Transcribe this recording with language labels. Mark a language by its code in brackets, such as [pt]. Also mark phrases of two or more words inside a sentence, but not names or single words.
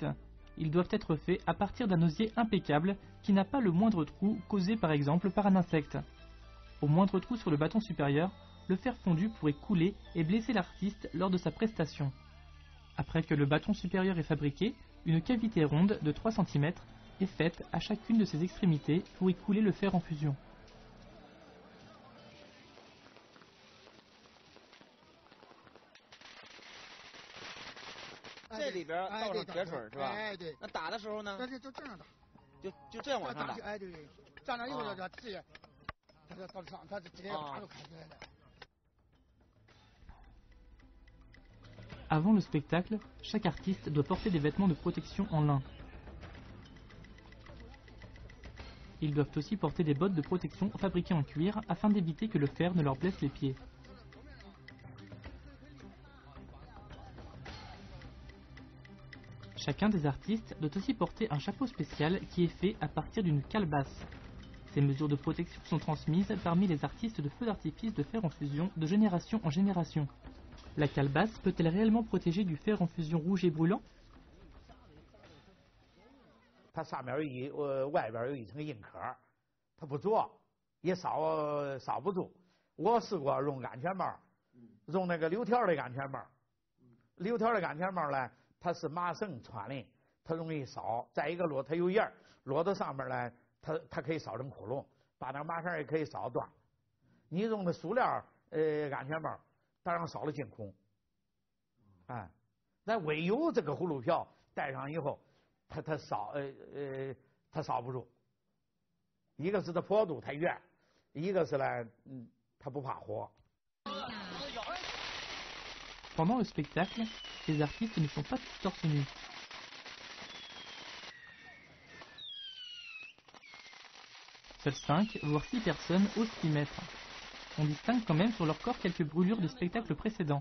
[fr] Ils doivent être faits à partir d'un osier impeccable qui n'a pas le moindre trou causé par exemple par un insecte. Au moindre trou sur le bâton supérieur, le fer fondu pourrait couler et blesser l'artiste lors de sa prestation. Après que le bâton supérieur est fabriqué, une cavité ronde de 3 cm est faite à chacune de ses extrémités pour y couler le fer en fusion. [zh] 这里边倒上铁水是吧？哎，对。那打的时候呢？那就这样打，就这样往上打。哎，对对。这样以后就直接，它就到上，它直接啪就开出来了。 [fr] Avant le spectacle, chaque artiste doit porter des vêtements de protection en lin. Ils doivent aussi porter des bottes de protection fabriquées en cuir afin d'éviter que le fer ne leur blesse les pieds. Chacun des artistes doit aussi porter un chapeau spécial qui est fait à partir d'une calebasse. Ces mesures de protection sont transmises parmi les artistes de feux d'artifice de fer en fusion de génération en génération. La calebasse peut-elle réellement protéger du fer en fusion rouge et brûlant? [zh] 它上面外边有一层硬壳，它不着，也烧不住。我试过用安全帽，用那个柳条的安全帽。柳条的安全帽呢，它是麻绳穿的，它容易烧。再一个它有焰，落到上面呢，它可以烧成窟窿，把那麻绳也可以烧断。你用的塑料安全帽，当然烧了进空。哎，那唯有这个葫芦瓢戴上以后。它烧不住，一个是它坡度太远，一个是呢，它不怕火。 [fr] Pendant le spectacle, les artistes ne sont pas tous torse nu. Seules 5, voire 6 personnes osent s'y mettre. On distingue quand même sur leur corps quelques brûlures de spectacles précédents.